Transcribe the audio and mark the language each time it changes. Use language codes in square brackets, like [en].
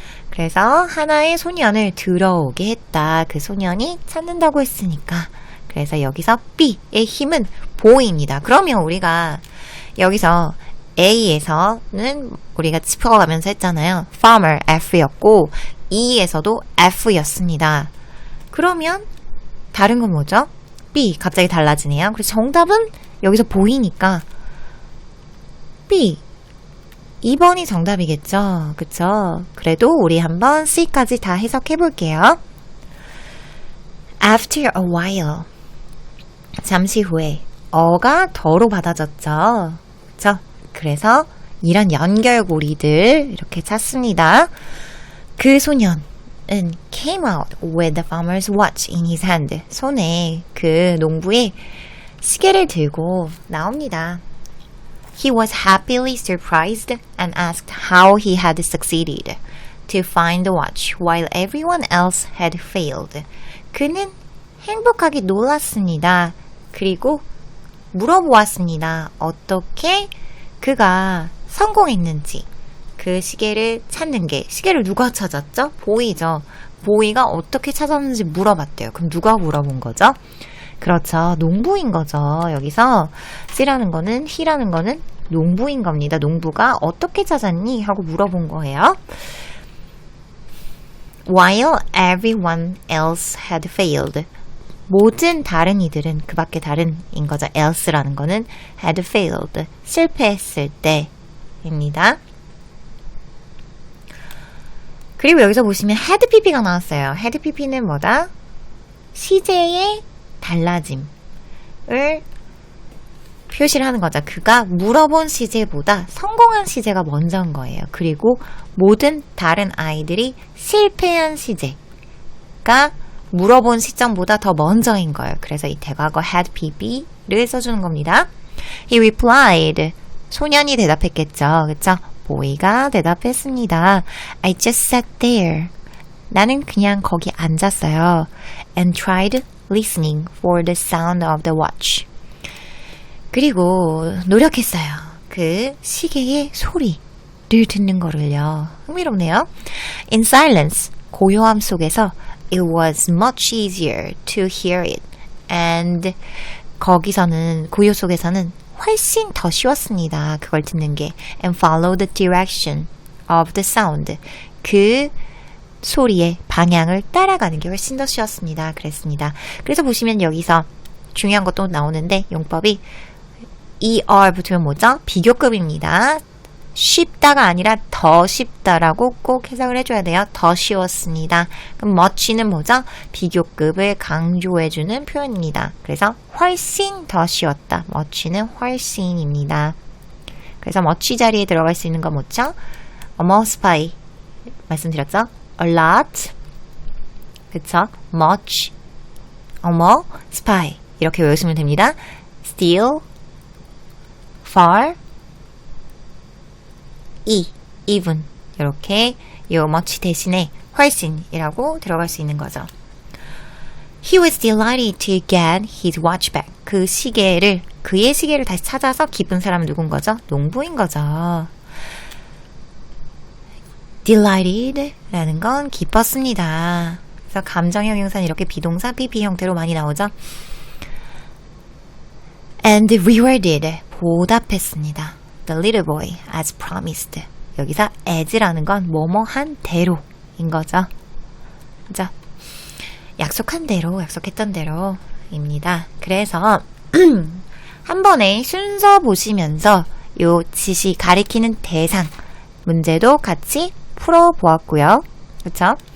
[ko] 그래서 하나의 소년을 들어오게 했다. 그 소년이 찾는다고 했으니까 그래서 여기서 B의 힘은 boy입니다. 그러면 우리가 여기서 A에서는 우리가 짚어가면서 했잖아요. farmer F였고 E에서도 F였습니다. 그러면 다른 건 뭐죠? B 갑자기 달라지네요. 그래서 정답은 여기서 보이니까 B 2번이 정답이겠죠. 그쵸? 그래도 우리 한번 C까지 다 해석해 볼게요. [en] After a while [ko] 잠시 후에 어가 더로 받아졌죠. 그쵸? 그래서 이런 연결고리들 이렇게 찾습니다. 그 소년은 [en] came out with the farmer's watch in his hand. [ko] 손에 그 농부의 시계를 들고 나옵니다. [en] He was happily surprised and asked how he had succeeded to find the watch while everyone else had failed. [ko] 그는 행복하게 놀랐습니다. 그리고 물어보았습니다. 어떻게 그가 성공했는지. 그 시계를 찾는 게, 시계를 누가 찾았죠? 보이죠? 보이가 어떻게 찾았는지 물어봤대요. 그럼 누가 물어본 거죠? 그렇죠. 농부인 거죠. 여기서 C라는 거는, He라는 거는 농부인 겁니다. 농부가 어떻게 찾았니? 하고 물어본 거예요. [en] While everyone else had failed. [ko] 모든 다른 이들은, 그 밖에 다른인 거죠. else라는 거는 [en] had failed. [ko] 실패했을 때입니다. 그리고 여기서 보시면 had pp가 나왔어요. had pp는 뭐다? 시제의 달라짐을 표시를 하는 거죠. 그가 물어본 시제보다 성공한 시제가 먼저인 거예요. 그리고 모든 다른 아이들이 실패한 시제가 물어본 시점보다 더 먼저인 거예요. 그래서 이 대과거 had pp를 써주는 겁니다. [en] He replied. [ko] 소년이 대답했겠죠. 그쵸? 보이가 대답했습니다. [en] I just sat there. [ko] 나는 그냥 거기 앉았어요. [en] And tried listening for the sound of the watch. [ko] 그리고 노력했어요. 그 시계의 소리를 듣는 거를요. 흥미롭네요. [en] In silence, [ko] 고요함 속에서 [en] it was much easier to hear it. [ko] And 거기서는, 고요 속에서는 훨씬 더 쉬웠습니다. 그걸 듣는 게. [en] And follow the direction of the sound. [ko] 그 소리의 방향을 따라가는 게 훨씬 더 쉬웠습니다. 그랬습니다. 그래서 보시면 여기서 중요한 것도 나오는데 용법이 ER 붙으면 뭐죠? 비교급입니다. 쉽다가 아니라 더 쉽다라고 꼭 해석을 해줘야 돼요. 더 쉬웠습니다. 그럼 much는 뭐죠? 비교급을 강조해주는 표현입니다. 그래서 훨씬 더 쉬웠다. much는 훨씬입니다. 그래서 much 자리에 들어갈 수 있는 건 뭐죠? almost by 말씀드렸죠? a lot 그쵸? much almost by 이렇게 외우시면 됩니다. [en] still far even [ko] 이렇게 요 much 대신에 훨씬이라고 들어갈 수 있는 거죠. [en] He was delighted to get his watch back. [ko] 그 시계를, 그의 시계를 다시 찾아서 기쁜 사람은 누군 거죠? 농부인 거죠. delighted 라는 건 기뻤습니다. 그래서 감정형 형사는 이렇게 비동사 PP 형태로 많이 나오죠. [en] And rewarded [ko] 보답했습니다. [en] The little boy as promised. [ko] 여기서 as라는 건 뭐뭐한 대로인 거죠. 그죠? 약속한 대로, 약속했던 대로입니다. 그래서 한 번에 순서 보시면서 요 지시 가리키는 대상 문제도 같이 풀어보았고요. 그렇죠?